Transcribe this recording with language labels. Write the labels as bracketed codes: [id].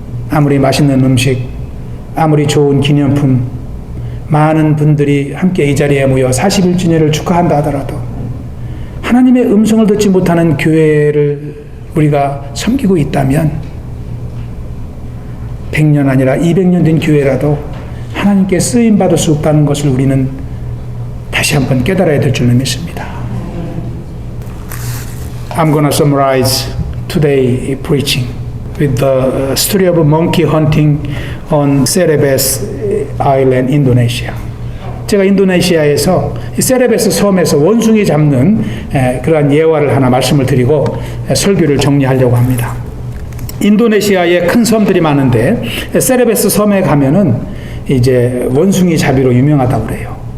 [ko] 아무리 맛있는 음식, 아무리 좋은 기념품, 많은 분들이 함께 이 자리에 모여 41주년을 축하한다 하더라도 하나님의 음성을 듣지 못하는 교회를 우리가 섬기고 있다면 100년 아니라 200년 된 교회라도 하나님께 쓰임받을 수 없다는 것을 우리는 다시 한번 깨달아야 될 줄로 믿습니다. [en] I'm going to summarize today's preaching with the story of monkey hunting on Celebes Island, Indonesia. [ko] 제가 인도네시아에서 세레베스 섬에서 원숭이 잡는 그러한 예화를 하나 말씀을 드리고 설교를 정리하려고 합니다. 인도네시아에 큰 섬들이 많은데 세레베스 섬에 가면은 이제 원숭이 잡이로 유명하다고 그래요.